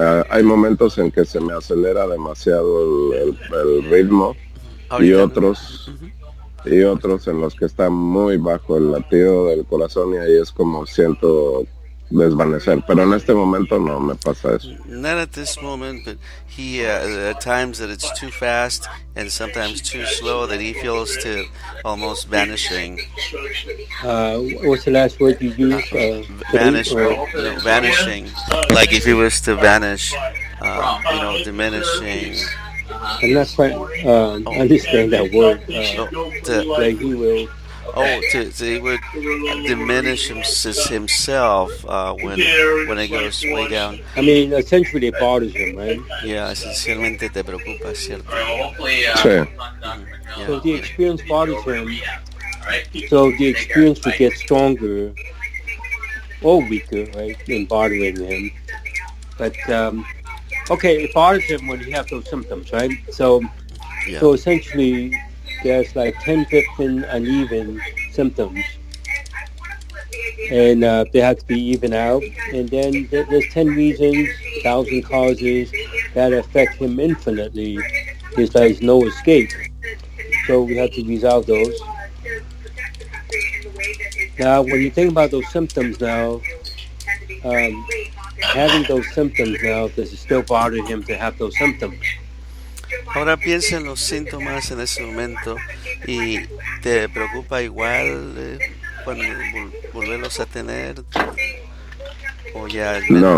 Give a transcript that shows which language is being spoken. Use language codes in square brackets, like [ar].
[es] Hay momentos en que se me acelera demasiado el ritmo y Ahorita. otros en los que está muy bajo el latido del corazón y ahí es como siento desvanecer. Pero en este momento no me pasa eso. [en] Not at this moment, but he at times that it's too fast and sometimes too slow that he feels to almost vanishing. What's the last word you used? Vanishing. Like if he was to vanish, diminishing. I'm not quite understand that word. Like he will. He would diminish himself when it goes way down. I mean, essentially it bothers him, right? [es] Yeah, esencialmente te preocupa, ¿cierto? Sí. [en] So the experience bothers him. So the experience would get stronger or weaker, right, in bothering him. But okay, it bothers him when he has those symptoms, right? So essentially, there's like 10 different uneven symptoms, and they have to be even out. And then there's 10 reasons, 1,000 causes that affect him infinitely. There's no escape. So we have to resolve those. Now, when you think about those symptoms now, having those symptoms now, does it still bother him to have those symptoms? [es] Ahora piensa en los síntomas en ese momento y ¿Te preocupa igual cuando volverlos a tener o ya es menos la